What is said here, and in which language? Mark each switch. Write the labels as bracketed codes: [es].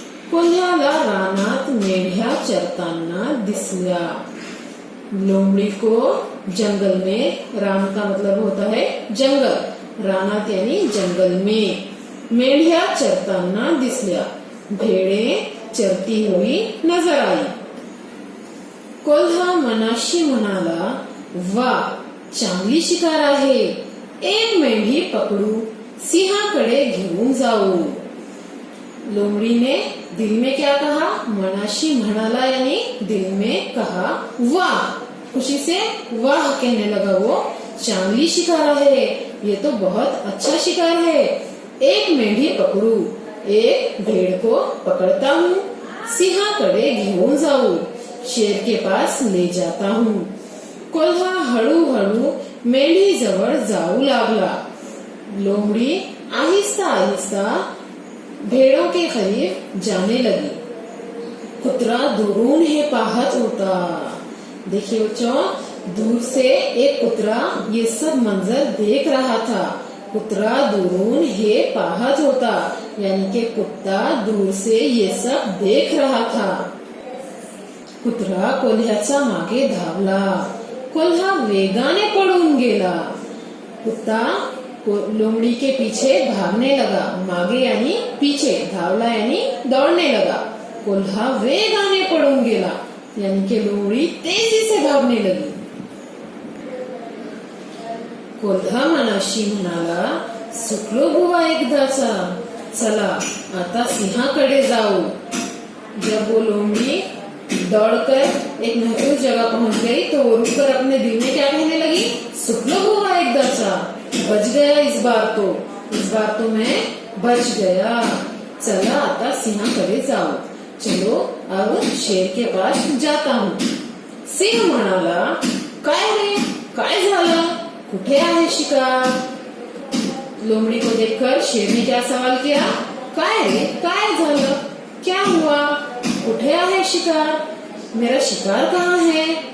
[mr] कोल्ह्याला रानात मेंढ्या चरताना दिसल्या। [hi] लोमड़ी को जंगल में, रान का मतलब होता है जंगल, रानात यानी जंगल में, [mr] मेंढ्या चरताना दिसल्या, [hi] भेड़े चरती हुई नजर आई। [mr] कोल्हा मनाशी म्हणाला, वाह चांगली शिकार आहे, एक मेंढी पकडू, सिंहाकडे घेऊन जाऊ। [hi] लोमड़ी ने दिल में क्या कहा? [mr] मनाशी म्हणाला [hi] यानी दिल में कहा वाह, खुशी से वाह कहने लगा वो। चांगली शिकार है, ये तो बहुत अच्छा शिकार है। [mr] एक मेंढी पकड़ू, [hi] एक भेड़ को पकड़ता हूँ, [mr] सिंहाकडे घेऊन जाऊ, [hi] शेर के पास ले जाता हूँ। [mr] कोल्हा हळूहळू मेंढी जवळ जाऊ लागला। [hi] लोमड़ी आहिस्ता आहिस्ता भेड़ों के करीब जाने लगी। [mr] कुतरा दुरून हे पाहत होता। [hi] देखिए बच्चों, दूर से एक कुतरा ये सब मंजर देख रहा था। [mr] कुतरा दुरून हे पाहत होता [hi] यानी कि कुत्ता दूर से ये सब देख रहा था। [mr] कुत्रा कोल्ह्याच्या मागे धावला। कोल्हा वेगाने पळून गेला। कुत्ता [hi] लोमड़ी के पीछे भागने लगा। मागे यानी पीछे, धावला यानी दौड़ने लगा। [mr] कोल्हा वेगाने पळून गेला [hi] यानी कि लोमड़ी तेजी से भागने लगी। [mr] कोल्हा मनाशी म्हणाला, सुटलो बुवा एकदाचा, चला आता सिंहाकडे जाऊ। [hi] जब वो लोमड़ी दौड़कर एक महफूज जगह पहुंच गई तो वो रुककर अपने दिल में क्या कहने लगी, [mr] सुटलो बुवा एकदाचा, [hi] बच गया इस बार तो मैं बच गया। [mr] चला आता सिंहाकडे जाऊ। [hi] चलो अब शेर के पास जाता हूँ। [mr] सिंह म्हणाला, काय रे, काय झालं, कुठे आहे शिकार? [hi] लोमड़ी को देखकर शेर ने क्या सवाल किया, [mr] काय रे, काय झालं, [hi] क्या हुआ, [mr] कुठे आहे शिकार, [hi] मेरा शिकार कहाँ है?